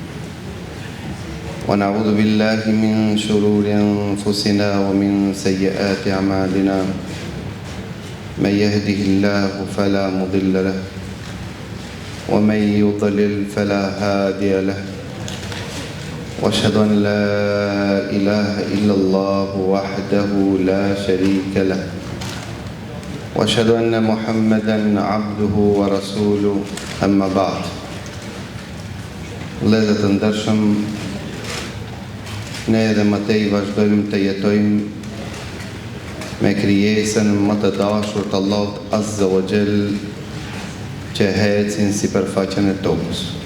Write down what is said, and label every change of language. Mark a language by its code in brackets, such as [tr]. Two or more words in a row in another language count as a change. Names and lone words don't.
[ar] ونعوذ بالله من شرور أنفسنا ومن سيئات أعمالنا من يهده الله فلا مضل له ومن يضلل فلا هادي له وأشهد أن لا إله إلا الله وحده لا شريك له وأشهد أن محمدا عبده ورسوله أما بعد. [sq] Vëllezër të ndershëm, ne edhe më tej vazhdojmë të jetojmë me krijesën më të dashur të Allahut [ar] عز وجل [sq] që ecin sipërfaqen e tokës.